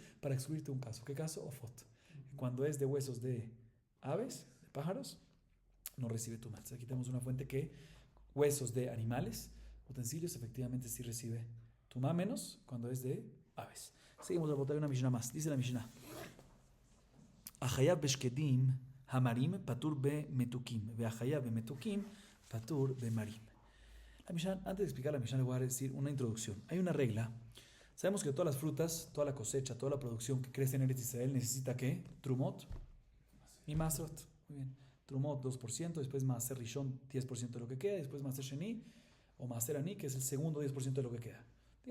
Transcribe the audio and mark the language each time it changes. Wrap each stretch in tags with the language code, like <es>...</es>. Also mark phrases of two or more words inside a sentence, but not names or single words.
<es>Para excluirte un caso. ¿Qué caso? Ofot. Cuando es de huesos de aves, de pájaros, no recibe tuma. Entonces, aquí tenemos una fuente que huesos de animales, utensilios, efectivamente sí recibe tuma, menos cuando es de aves. Seguimos a botar una Mishnah más. Dice la Mishnah:</es> <he>החייב בשקדים המרים פטור במתוקים, והחייב במתוקים פטור במרים.</he> <es>La Mishnah, antes de explicar la Mishnah, le voy a decir una introducción. Hay una regla. Sabemos que todas las frutas, toda la cosecha, toda la producción que crece en Eretz Israel necesita ¿qué? Trumot y Masrot. Muy bien. Trumot 2%, después</es> <he>מעשר ראשון</he> <es>10% de lo que queda, después</es> <he>מעשר שני</he> <es>o</es> <he>מעשר עני,</he> <es>que es el segundo 10% de lo que queda.</es>